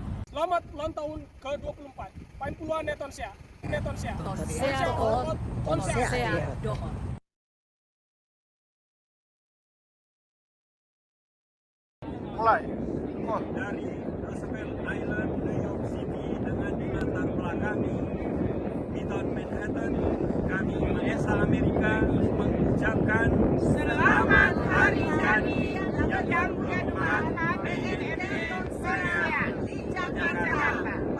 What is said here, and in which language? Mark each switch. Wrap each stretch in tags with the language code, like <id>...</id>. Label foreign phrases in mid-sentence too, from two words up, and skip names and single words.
<id>Selamat ulang tahun ke-24 Paimpuluan Netonsea. Netonsea. Tonsea Do'ot, Tonsea Do'ot. Mulai. Dari Roosevelt Island, New York City dengan latar belakangi Midtown Manhattan, kami Maesa Amerika mengucapkan Selamat Hari Jadi yang ke-24 PNNT Tonsea di Jakarta.</id>